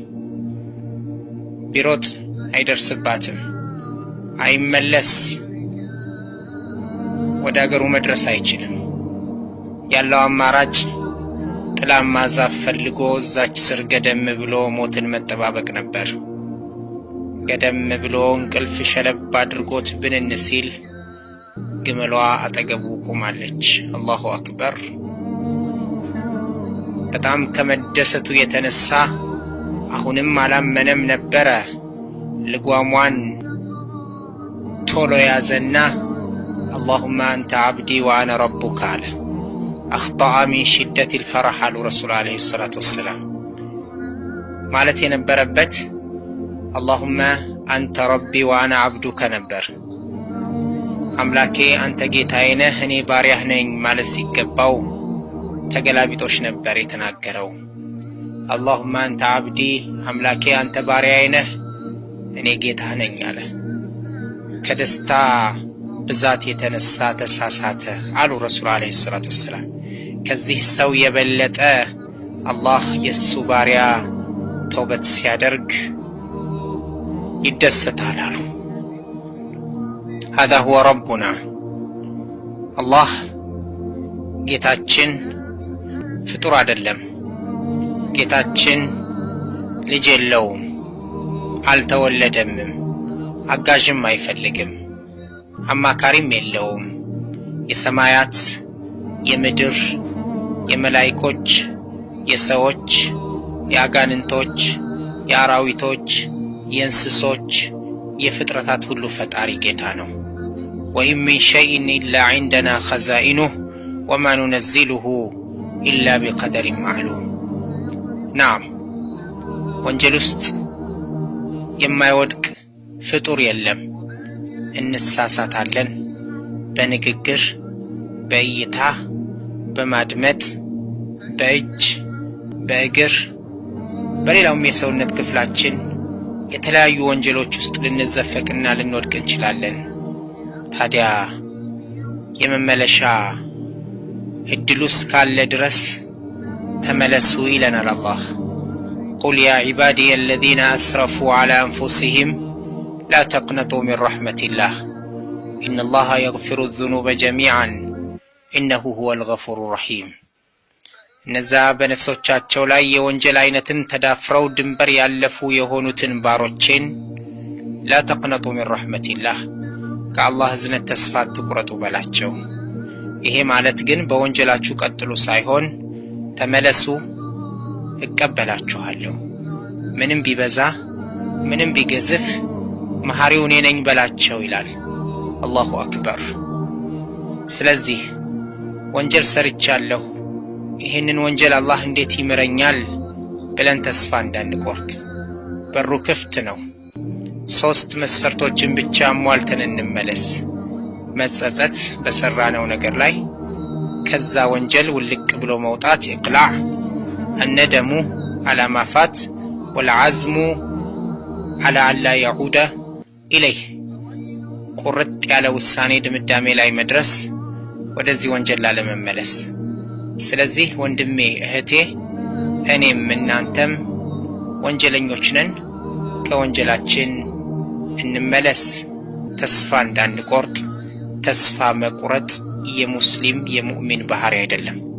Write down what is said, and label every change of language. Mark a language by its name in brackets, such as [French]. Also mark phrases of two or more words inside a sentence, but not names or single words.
[Amharic] ቢሮጥ አይደርስባትም፣ አይመለስ፣ ወደ አገሩ መድረስ አይችልም። ያለው አማራጭ ጥላማ ዛፍ ፈልጎ እዛች ስር ገደም ብሎ ሞትን መጠባበቅ ነበር። ገደም ብሎ እንቅልፍ ሸለብ አድርጎት ብንን ሲል ግመሏ አጠገቡ ቆማለች። [Arabic] الله أكبر። [Amharic] በጣም ከመደሰቱ የተነሳ አሁንም አላመነም ነበረ። ልጓሟን ቶሎ ያዘና [Arabic] اللهم أنت عبدي وأنا ربك [Amharic] አለ። [Arabic] أخطأ من شدة الفرح [Amharic] አሉ ረሱል [Arabic] عليه الصلاة والسلام። [Amharic] ማለት የነበረበት [Arabic] اللهم أنت ربي وأنا عبدك [Amharic] ነበር። አምላኬ አንተ ጌታዬ ነህ እኔ ባሪያህ ነኝ ማለት ሲገባው ተገላቢጦሽ ነበር የተናገረው። [Arabic] اللهم أنت [Amharic] عبدي አምላኬ አንተ ባሪያዬ ነህ እኔ ጌታህ ነኝ አለ። ከደስታ ብዛት የተነሳ ተሳሳተ አሉ ረሱል [Arabic] عليه الصلاة والسلام። [Amharic] ከዚህ ሰው የበለጠ አላህ የሱ ባሪያ ተውበት ሲያደርግ ይደሰታል አሉ። [Arabic] هذا هو ربنا الله [Amharic] ጌታችን ፍጡር አይደለም። ጌታችን ልጅ የለውም፣ አልተወለደም፣ አጋዥም አይፈልግም፣ አማካሪም የለውም። የሰማያት የምድር የመላእክቶች የሰዎች የአጋንንቶች የአራዊቶች የእንስሶች የፍጥረታት ሁሉ ፈጣሪ ጌታ ነው። [Arabic] وإن من شيء إلا عندنا خزائنه وما ننزله إلا بقدر معلوم። [Amharic] نعم ወንጀል ውስጥ የማይወድቅ ፍጡር የለም። እንሳሳታለን በንግግር በእይታ በማድመጥ በእጅ በእግር በሌላውም የሰውነት ክፍላችን የተለያዩ ወንጀሎች ውስጥ ልንዘፈቅና ልንወድቅ እንችላለን። ታዲያ የመመለሻ እድሉስ ካለ ድረስ ተመለሱ ይለናል አላህ። [Arabic] قل يا عبادي الذين أسرفوا على أنفسهم لا تقنطوا من رحمة الله إن الله يغفر الذنوب جميعا إنه هو الغفور الرحيم። [Amharic] እነዛ በነፍሶቻቸው ላይ የወንጀል አይነትን ተዳፍረው ድንበር ያለፉ የሆኑትን ባሮቼን [Arabic] لا تقنطوا من رحمة الله [Amharic] ከአላህ እዝነት ተስፋ አትቁረጡ በላቸው። ይሄ ማለት ግን በወንጀላችሁ ቀጥሉ ሳይሆን ተመለሱ እቀበላችኋለሁ፣ ምንም ቢበዛ ምንም ቢገዝፍ መሐሪው እኔ ነኝ በላቸው ይላል። [Arabic] الله أكبر። [Amharic] ስለዚህ ወንጀል ሰርቻለሁ፣ ይህንን ወንጀል አላህ እንዴት ይምረኛል ብለን ተስፋ እንዳንቆርጥ በሩ ክፍት ነው። 3 መስፈርቶችን ብቻ አሟልተን እንመለስ። መጸጸት በሰራነው ነገር ላይ፣ ከዛ ወንጀል ውልቅ ብሎ መውጣት ኢቅላዕ፣ [Arabic] الندم على ما فات والعزم على ألا يعود إليه [Amharic] ቁርጥ ያለ ውሳኔ ድምዳሜ ላይ መድረስ፣ ወደዚህ ወንጀል ላለመመለስ። ስለዚህ ወንድሜ እህቴ፣ እኔም እናንተም ወንጀለኞች ነን። ከወንጀላችን እንመለስ፣ ተስፋ እንዳንቆርጥ። ተስፋ መቁረጥ የሙስሊም የሙእሚን ባህሪ አይደለም።